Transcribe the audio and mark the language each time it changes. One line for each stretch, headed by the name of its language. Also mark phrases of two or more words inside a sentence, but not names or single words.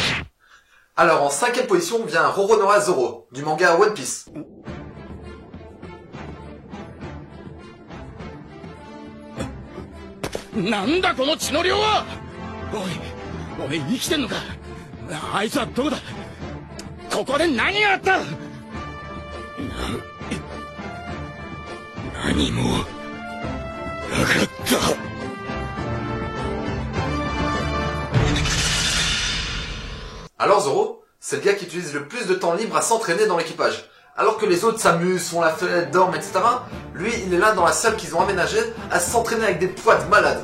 French: Alors en 5ème position vient Roronoa Zoro, du manga One Piece.
Japanese: なんだこの血の量は。おい生きてんのか。あいつはどこだ。ここで何があった。何もなかった。
French: Alors Zoro, c'est le gars qui utilise le plus de temps libre à s'entraîner dans l'équipage. Alors que les autres s'amusent, font la fête, dorment, etc. Lui, il est là dans la salle qu'ils ont aménagée à s'entraîner avec des poids de malade.